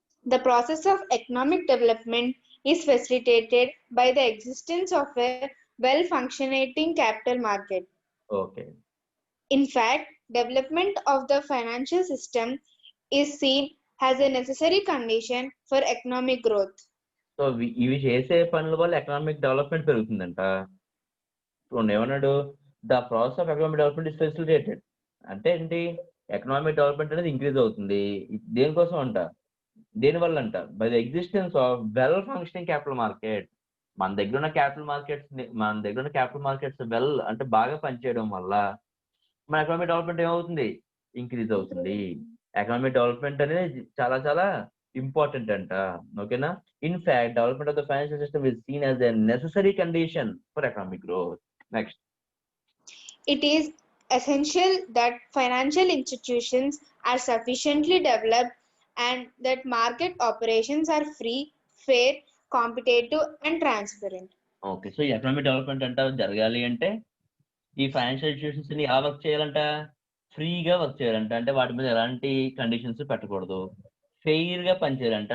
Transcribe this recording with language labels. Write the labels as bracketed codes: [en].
[en] The process of economic development is facilitated by the existence of a well-functioning capital market. Okay. In fact, development of the financial system is seen as a necessary condition for economic growth. [te] So ఇవి చేసే పనుల వల్ల economic development పెరుగుతుందంట. ఏమన్నాడు? [en] the process of economic development is facilitated [te] అంటే ఏంటి? Economic development అనేది increase అవుతుంది. దేనికోసం అంట? దేనివల్ల అంట? [en] By the existence of well functioning capital market. [te] మన దగ్గర ఉన్న క్యాపిటల్ మార్కెట్స్ వెల్ అంటే బాగా పనిచేయడం వల్ల మన ఎకనామిక్ డెవలప్మెంట్ ఏమవుతుంది? ఇంక్రీజ్ అవుతుంది. ఎకనామిక్ డెవలప్మెంట్ అనేది చాలా చాలా ఇంపార్టెంట్ అంట. ఓకేనా? [en] In fact, development of the financial system is seen as a necessary condition for economic growth. Next, It is essential that financial institutions are sufficiently developed and that market operations are free, fair, competitive, and transparent. Okay. [te] So ఈ economic development అంట జరగాలి అంటే ఈ financial institutions ని ఎలా work చేయాలంట? ఫ్రీగా work చేయాలంట. అంటే వాటి మీద ఎలాంటి కండిషన్స్ పెట్టకూడదు. ఫెయిర్ గా పనిచేయాలంట.